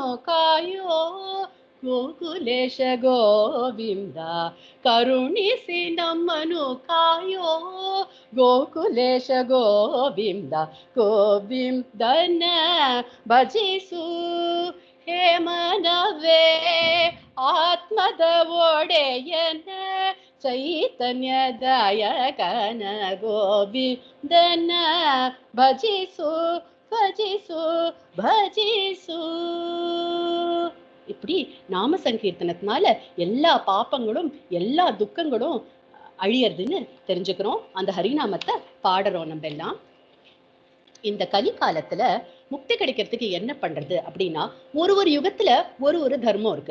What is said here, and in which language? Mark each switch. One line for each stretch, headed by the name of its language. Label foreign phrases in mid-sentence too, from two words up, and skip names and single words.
Kannada: ಕಾಯೋ ಗೋಕುಲೇಶ ಗೋವಿಂದ ಕರುಣಿಸಿ ನಮ್ಮನು ಕಾಯೋ ಗೋಕುಲೇಶ ಗೋವಿಂದ ಗೋವಿಂದನ ಭಜಿಸು ಹೇ ಮನವೇ ಆತ್ಮದ ಒಡೆಯನ ಚೈತನ್ಯದಾಯಕನ ಗೋವಿಂದನ ಭಜಿಸು ಭಜಿಸு பஜிசு.
Tamil: இப்படி நாம சங்கீர்த்தனத்தினால எல்லா பாப்பங்களும் எல்லா துக்கங்களும் அழியறதுன்னு தெரிஞ்சுக்கிறோம். அந்த ஹரிநாமத்தை பாடுறோம் நம்ம எல்லாம். இந்த கலிகாலத்துல முக்தி கிடைக்கிறதுக்கு என்ன பண்றது அப்படின்னா, ஒரு ஒரு யுகத்துல ஒரு ஒரு தர்மம் இருக்கு.